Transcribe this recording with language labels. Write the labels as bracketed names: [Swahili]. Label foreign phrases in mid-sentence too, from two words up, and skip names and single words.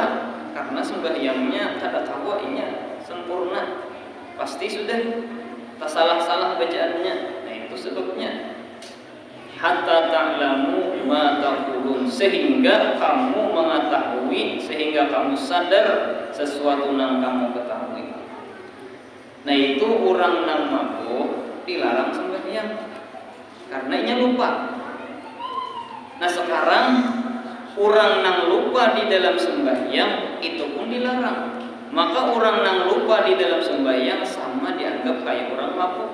[Banjar] Karena sembahyangnya kada tahu inya sempurna, pasti sudah tak salah-salah bacaannya. [Indonesian] Nah itu sebabnya. [Arabic] Hatta ta'lamu ma taqulun, [Indonesian] sehingga kamu mengetahui, sehingga kamu sadar sesuatu yang kamu ketahui. Nah itu orang yang mabuk dilarang sembahyang karena inya lupa. Nah sekarang orang yang lupa di dalam sembahyang itu pun dilarang. Maka orang yang lupa di dalam sembahyang sama dianggap kayak orang mabuk.